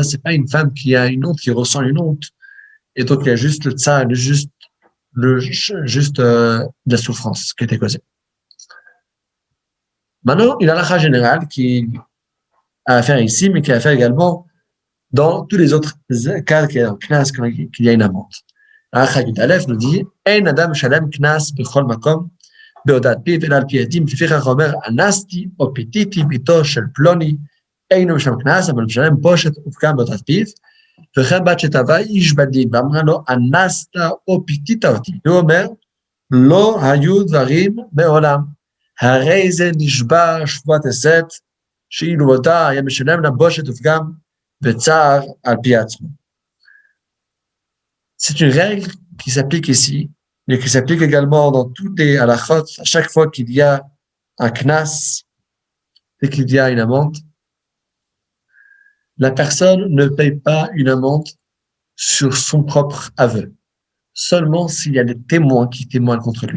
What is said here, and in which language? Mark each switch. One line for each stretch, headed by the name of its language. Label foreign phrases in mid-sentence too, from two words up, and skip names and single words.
French: C'est pas une femme qui a une honte, qui ressent une honte. Et donc, il y a juste le tsar, juste de la souffrance qui a été causée. Maintenant, une halakha générale qui a à faire ici, mais qui a à faire également dans tous les autres cas qu'il y a une amende.
Hebrew: הלכה יוד אלף
French: nous dit,
Hebrew: אין אדם משלם קנס בכל מקום, בהודעת פיו, אלא על פי עדים, לפיכך אומר, אנסתי או פיתיתי ביתו של פלוני, אינו משלם קנס, אבל משלם בושת ופגם בהודעת פיו, וכן בת שתבע איש בדין, ואמרה לו, אנסת או פיתית אותי. הוא אומר, לא היו דברים מעולם. הרי זה נשבע שבועת הסת, שאילו אותה היה משלם לה בושת ופגם וצער על פי עצמו.
French: C'est une règle qui s'applique ici, mais qui s'applique également dans toutes les halachot, à chaque fois qu'il y a un knas et qu'il y a une amende, la personne ne paye pas une amende sur son propre aveu, seulement s'il y a des témoins qui témoignent contre lui.